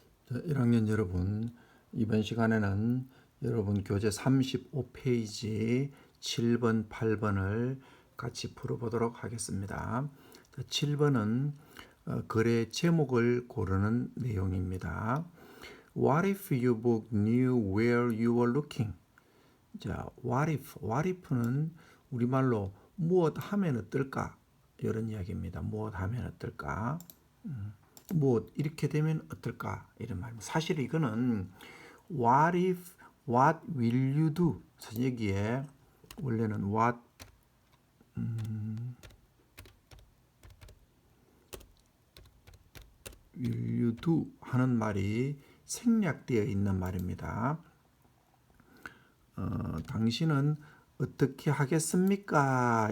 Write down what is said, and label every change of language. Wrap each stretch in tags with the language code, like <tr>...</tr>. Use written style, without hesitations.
<ko>1학년 여러분, 이번 시간에는 여러분 교재 35페이지 7번, 8번을 같이 풀어보도록 하겠습니다. 7번은 글의 제목을 고르는 내용입니다.</ko> <en>What if your book knew where you were looking?</en> <ko>자,</ko> <en>what if</en> <ko>는 우리말로 무엇 하면 어떨까? 이런 이야기입니다. 무엇 하면 어떨까? 뭐 이렇게 되면 어떨까 이런 말입니다. 사실 이거는</ko> <en>what if, what will you do?</en> <ko>사실 여기에 원래는</ko> <en>what will you do</en> <ko>하는 말이 생략되어 있는 말입니다. 당신은 어떻게 하겠습니까?</ko>